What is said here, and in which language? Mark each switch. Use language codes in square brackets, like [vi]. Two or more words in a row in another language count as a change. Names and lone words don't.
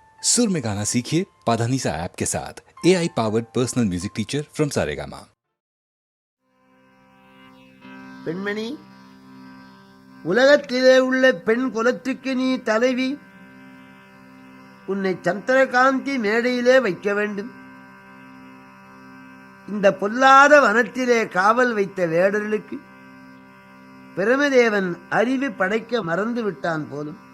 [hi] सुर में गाना सीखिए पाधानीसा ऐप के साथ। [en] AI powered personal music teacher from [hi] सारेगामा। [ta] பெண்மணி, உலகத்திலே உள்ள பெண் குலத்துக்கு நீ தலைவி. உன்னை சந்திரகாந்தி மேடையிலே வைக்க வேண்டும். இந்த பொல்லாத வனத்திலே காவல் வைத்த வேடர்களுக்கு பிரமதேவன் அறிவு படைக்க மறந்து விட்டான் போலும்.